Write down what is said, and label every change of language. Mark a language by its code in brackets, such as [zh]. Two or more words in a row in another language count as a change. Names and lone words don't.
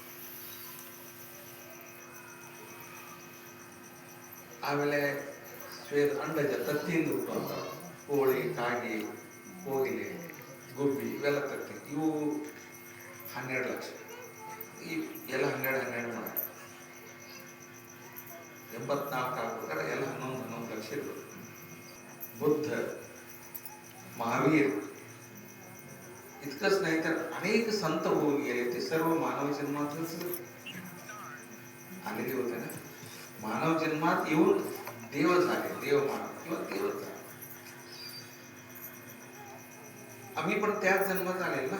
[kn] ಆಮೇಲೆ ಶ್ವೇತ, ಅಂಡಜ, ತತ್ತಿಯಿಂದ ಹುಟ್ಟುವಂಥ ಕೋಳಿ, ಕಾಗಿ, ಕೋಗಿಲೆ, ಗುಬ್ಬಿ ಇವೆಲ್ಲ ತತ್ತಿ. ಇವು 12 ಲಕ್ಷ. ಈ ಎಲ್ಲ 12 ಮಾಡಿ 84 ಆಗ್ಬೇಕಾದ್ರೆ ಎಲ್ಲ 11 ಲಕ್ಷ ಇರ್ಬೇಕು. ಬುದ್ಧ, [mr] महावीर, इतकंच नाही तर अनेक संत होऊन गेले. ते सर्व मानव जन्मातच आलेले होते ना. मानव जन्मात येऊन देव झाले, देव मानव किंवा देवच झाले. आम्ही पण त्याच जन्मात आले ना.